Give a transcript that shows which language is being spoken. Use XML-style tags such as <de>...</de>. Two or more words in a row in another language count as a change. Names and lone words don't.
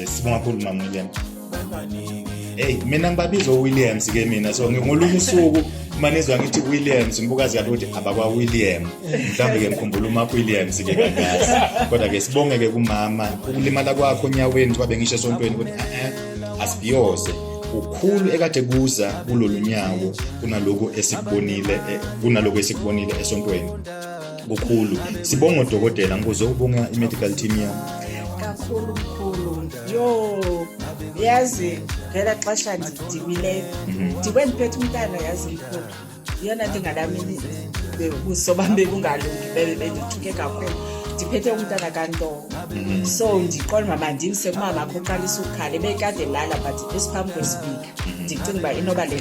<zu>Sibonga kakhulu Mama Williams. Hey mina ngibabiza Williams ke mina so ngolunye usuku manizwa ngithi Williams ngibukazi kahle ukuthi abakwa William mhlambe ke ngikhumbula uma Williams ke kangazi kodwa ke sibonge ke kumama ukulimala kwakho onyaweni kwabe ngisho esontweni ukuthi asibiyoze ukhulu ekade kuza kulolu nyawo kunaloko esikubonile esontweni kukhulu sibonga udokotela ngizobonga i-</zu> <en>medical team</en> <zu>yami</zu> <xh>kakhulu yo yazi ngela xesha ndidibile ndibe ndiphethe umntana yazi mkhulu iyona nto ingadamini kusobambe kungalungi bendithuke kakhulu ndiphethe umntana kanto so ndiqonda mama ndimse kumama akho uqalisa ukukhala bekade lala but esiphambi kwespeaker ndicinga uba inoba le</xh>